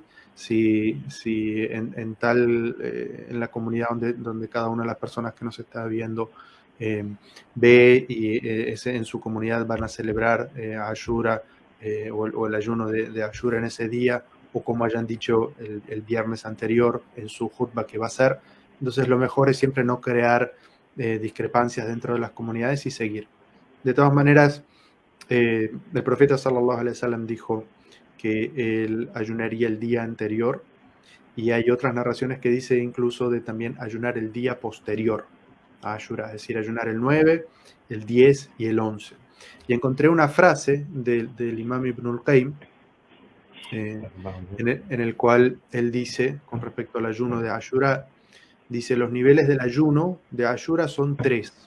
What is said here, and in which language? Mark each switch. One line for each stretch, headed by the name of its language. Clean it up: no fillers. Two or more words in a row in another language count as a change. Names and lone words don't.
Spanish: Si en la comunidad donde cada una de las personas que nos está viendo ve y en su comunidad van a celebrar Ashura o el ayuno de Ashura en ese día, o como hayan dicho el viernes anterior en su jutba que va a ser, entonces lo mejor es siempre no crear discrepancias dentro de las comunidades y seguir. De todas maneras, el profeta
Arabic: صلى الله عليه وسلم
Spanish: dijo que él ayunaría el día anterior, y hay otras narraciones que dice incluso de también ayunar el día posterior a Ashura, es decir, ayunar el 9, el 10 y el 11. Y encontré una frase del Imam Ibn al-Qayyim en el cual él dice, con respecto al ayuno de Ashura, dice: los niveles del ayuno de Ashura son 3.